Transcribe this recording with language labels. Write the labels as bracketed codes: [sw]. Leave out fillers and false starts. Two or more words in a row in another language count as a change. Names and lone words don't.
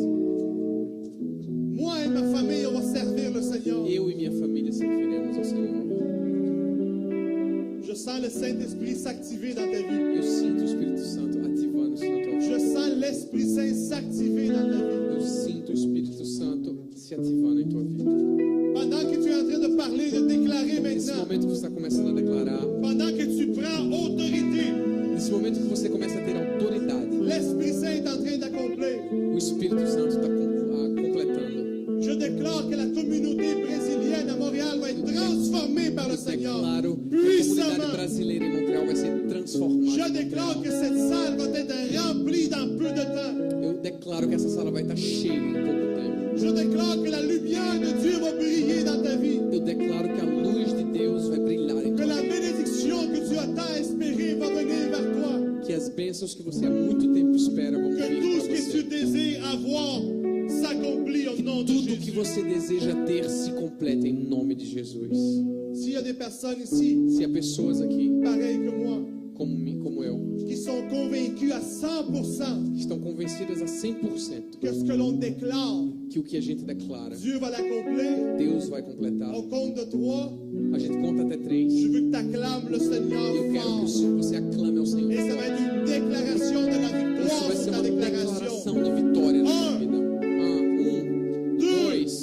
[fr] Moi et ma famille, on va servir le Seigneur. [pt] Eu e minha família serviremos ao Senhor. [fr] Je sens le Saint-Esprit s'activer dans ta vie. [pt] Eu sinto o Espírito Santo ativando-se na tua vida. [fr] Je sens l'Esprit Saint s'activer dans ta vie. [pt] Eu sinto o Espírito Santo se ativando em tua vida. [fr] Pendant que tu es en train de parler, de déclarer [pt] Nesse [fr] maintenant, [pt] momento que você está começando a declarar, [fr] pendant que tu prends autorité, [pt] nesse momento que você começa a ter autoridade, [fr] l'Esprit Saint est en train d'accomplir. [pt] o Espírito Santo está completando. [fr] Je déclare que la communauté brésilienne à Montréal va être transformée par le [pt] Eu [fr] Seigneur. [pt] declaro que a comunidade [fr] Puissamment. [pt] brasileira em Montreal vai ser transformada. [fr] Je déclare que cette salle va être remplie dans peu de temps. [pt] Eu declaro que essa sala vai estar cheia em pouco tempo. [fr] Je déclare que la lumière de Dieu va briller dans ta vie. [pt] Eu declaro que a luz de Deus vai brilhar em [fr] Que [pt] tua [fr] la [pt] vida. [fr] bénédiction que tu as tant espérée va venir vers toi. [pt] Que as bênçãos que você há muito tempo espera vão [fr] Que [pt] vir [fr] tout ce [pt] para [fr] que tu [pt] você. [fr] désires avoir s'accomplit au nom de [pt] Tudo que [fr] Jésus. [pt] você deseja ter se completa em nome de Jesus. [fr] S'il y a des personnes ici, [pt] Se há pessoas aqui, [fr] pareilles que moi, [pt] como eu, [fr] qui sont convaincus à 100% [pt] que estão convencidas a 100% [fr] que ce que l'on déclare, [pt] que o que a gente declara, [fr] Dieu va l'accomplir. [pt] Deus vai completar. [fr] Au compte de 3, [pt] A gente conta até 3. [fr] je veux que tu acclames le Seigneur [pt] Eu quero [fr] fort. [pt] que você aclame ao Senhor. [fr] Et ça va être une déclaration de la [pt] Isso [fr] victoire [pt] vai [fr] sur [pt] ser [fr] ta [pt] uma [fr] déclaration. [pt] declaração de vitória na sua vida. 1, 2,